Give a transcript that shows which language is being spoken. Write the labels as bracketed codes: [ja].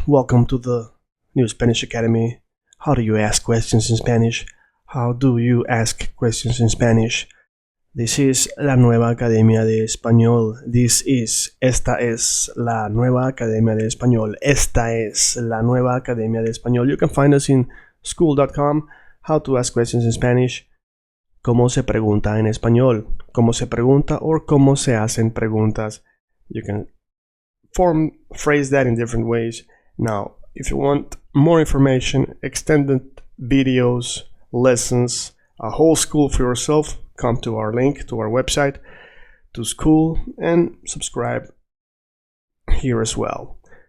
[en] Welcome to the New Spanish Academy. How do you ask questions in Spanish? How do you ask questions in Spanish? This is [es] la nueva Academia de Español. Esta es la nueva Academia de Español. Esta es la nueva Academia de Español. [en] You can find us in school.com. How to ask questions in Spanish. [es] ¿Cómo se pregunta en español? ¿Cómo se pregunta or cómo se hacen preguntas? [en] You can phrase that in different ways. Now, if you want more information, extended videos, lessons, a whole school for yourself, come to our link to our website, to school, and subscribe here as well.